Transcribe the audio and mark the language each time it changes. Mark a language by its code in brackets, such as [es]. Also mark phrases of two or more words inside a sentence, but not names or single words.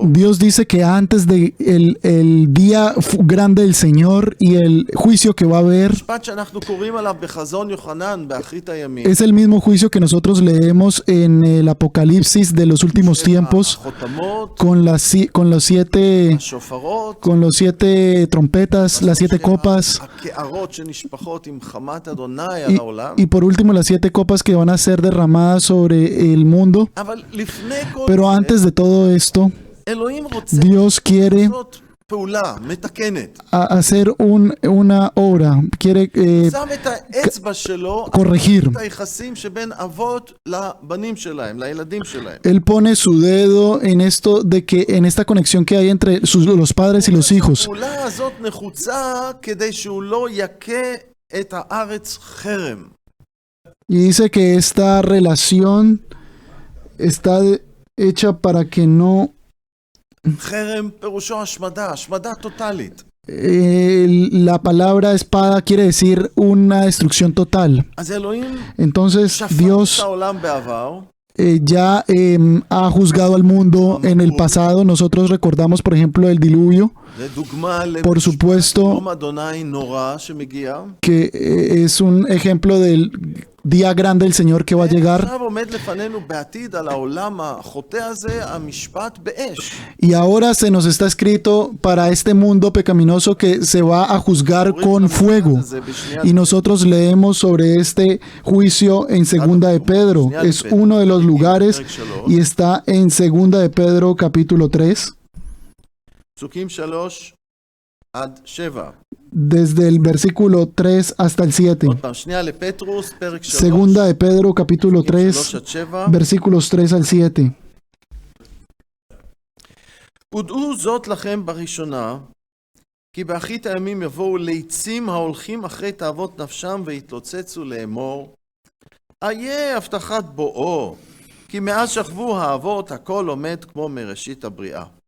[es] Dios dice que antes de el día grande del Señor y el juicio que va a haber, [he] המשפט שאנחנו קוראים עליו בחזון יוחנן באחרית הימים. [es] es el mismo juicio que nosotros leemos en el Apocalipsis de los últimos tiempos, [he] החותמות, [es] con los siete trompetas, las 7 copas. [he] הקערות שנשפחות עם חמת אדוני על העולם. [es] Y por último las 7 copas que van a ser derramadas sobre el mundo. [he] אבל לפני כל [es] Pero [he] זה, [es] antes de todo esto, [he] אלוהים רוצה [es] Dios quiere [he] לעשות פעולה מתקנת. [es] hacer una obra, quiere [he] שם את האצבע שלו, [es] corregir. [he] את היחסים שבין אבות לבנים שלהם, לילדים שלהם. [es] Él pone su dedo en esto de que en esta conexión que hay entre los padres y los hijos. [he] הפעולה הזאת נחוצה כדי שהוא לא יכה את הארץ חרם. [es] Y dice que esta relación está hecha para que no [he] חרם פירושו השמדה, השמדה טוטלית. [es] la palabra espada quiere decir una destrucción total. [he] אז אלוהים [es] Entonces [he] שפט את [es] Dios [he] העולם בעבר, [es] ya ha juzgado al mundo en el pasado. Nosotros recordamos, por ejemplo, el diluvio, [he] לדוגמה [es] por supuesto, [he] יום אדוני נורא שמגיע, [es] que es un ejemplo día grande del Señor que va a llegar. [he] עכשיו עומד לפנינו בעתיד על העולם החוטא הזה, המשפט באש. [es] Y ahora se nos está escrito para este mundo pecaminoso que se va a juzgar con fuego. Y nosotros leemos sobre este juicio en Segunda de Pedro. Es uno de los lugares y está en Segunda de Pedro capítulo 3, [he] פסוקים 3 עד 7. [es] desde el versículo 3 hasta el 7. [he] עוד פעם, שנייה לפטרוס, פרק 3. [es] Segunda de Pedro capítulo 3, [he] 3 עד 7. [es] versículos 3 al 7. [he] ודעו זאת לכם בראשונה, כי באחרית הימים יבואו ליצים ההולכים אחרי תאוות נפשם ויתלוצצו לאמור, איה הבטחת בואו, כי מאז שכבו האבות הכל עומד כמו מראשית הבריאה.